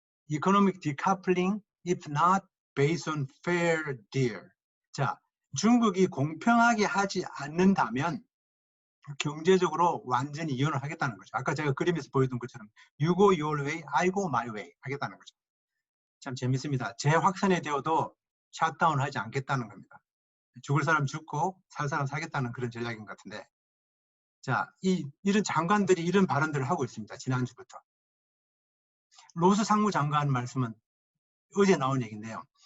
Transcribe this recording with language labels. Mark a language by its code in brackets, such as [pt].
[en] Economic decoupling if not based on fair deal. [ko] 자, 중국이 공평하게 하지 않는다면 경제적으로 완전히 이혼을 하겠다는 거죠. 아까 제가 그림에서 보여준 것처럼 [en] You go your way, I go my way [ko] 하겠다는 거죠. 참 재밌습니다. 재확산이 되어도 샷다운 하지 않겠다는 겁니다. 죽을 사람 죽고 살 사람 살겠다는 그런 전략인 것 같은데, 자, 이런 장관들이 이런 발언들을 하고 있습니다. 지난주부터. 로스 상무장관 말씀은 어제 나온 얘기인데요.